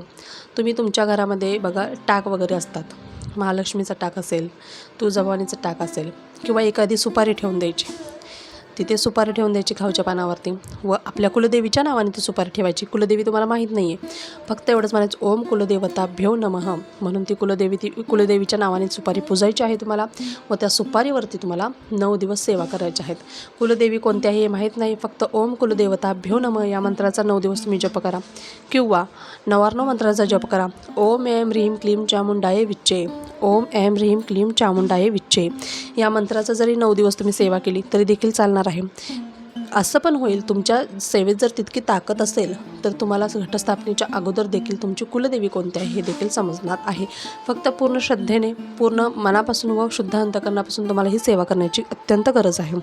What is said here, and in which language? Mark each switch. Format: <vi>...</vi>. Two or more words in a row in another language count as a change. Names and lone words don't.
<mr>तुम्ही तुमच्या घरामध्ये बघा टाक वगैरे असतात, महालक्ष्मीचा टाक असेल, तुळजाभवानीचा टाक असेल, किंवा एखादी सुपारी ठेवून द्यायची, तिथे सुपारी ठेवून द्यायची खावच्या पानावरती, व आपल्या कुलदेवीच्या नावाने ती सुपारी ठेवायची. कुलदेवी तुम्हाला माहीत नाही आहे, फक्त एवढंच म्हणायचं</mr> <sa>ओम कुलदेवताभ्यो नमः</sa> <mr>म्हणून ती कुलदेवीच्या नावाने सुपारी पुजायची आहे तुम्हाला. व त्या सुपारीवरती तुम्हाला 9 दिवस सेवा करायच्या आहेत. कुलदेवी कोणत्याही हे माहीत नाही, फक्त</mr> <sa>ओम कुलदेवताभ्यो नमः</sa> <mr>या मंत्राचा 9 दिवस तुम्ही जप करा, किंवा 9 मंत्राचा जप करा.</mr> <sa>ओम ऐं ह्रीं क्लीं चामुंडाये विच्चे, ओम ऐं ह्रीं क्लीं चामुंडाये विच्चे</sa> <mr>या मंत्राचा जरी 9 दिवस तुम्ही सेवा केली तरी देखील चालणार आहे. असं पण होईल, तुमच्या सेवेत जर तितकी ताकद असेल तर तुम्हाला घटस्थापनेच्या अगोदर देखील तुमची कुलदेवी कोणती आहे हे देखील समजणार आहे. फक्त पूर्ण श्रद्धेने, पूर्ण मनापासून व शुद्ध अंतकरणापासून तुम्हाला ही सेवा करण्याची अत्यंत गरज आहे.</mr>